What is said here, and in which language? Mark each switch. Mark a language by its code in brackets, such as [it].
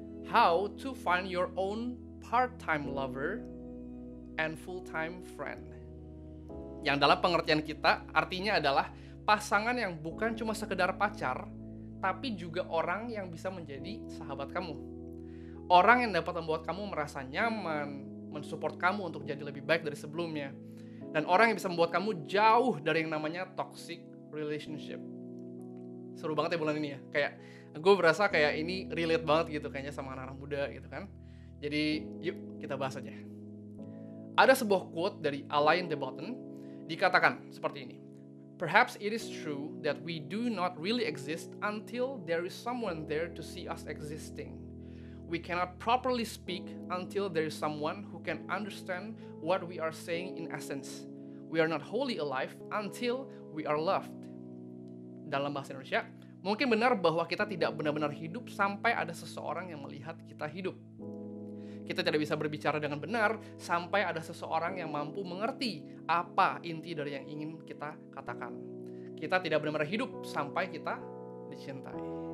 [en] How to find your own part-time lover and full-time friend. [id] Yang dalam pengertian kita artinya adalah pasangan yang bukan cuma sekedar pacar, tapi juga orang yang bisa menjadi sahabat kamu. Orang yang dapat membuat kamu merasa nyaman, mensupport kamu untuk jadi lebih baik dari sebelumnya. Dan orang yang bisa membuat kamu jauh dari yang namanya toxic relationship. Seru banget ya bulan ini ya. Kayak gue berasa kayak ini relate banget gitu kayaknya sama anak-anak muda gitu kan. Jadi yuk kita bahas aja. Ada sebuah quote dari Alain de Botton, dikatakan seperti ini. [en] Perhaps it is true that we do not really exist until there is someone there to see us existing. We cannot properly speak until there is someone who can understand what we are saying in essence. We are not wholly alive until we are loved. [id] Dalam bahasa Indonesia, mungkin benar bahwa kita tidak benar-benar hidup sampai ada seseorang yang melihat kita hidup. Kita tidak bisa berbicara dengan benar sampai ada seseorang yang mampu mengerti apa inti dari yang ingin kita katakan. Kita tidak benar-benar hidup sampai kita dicintai.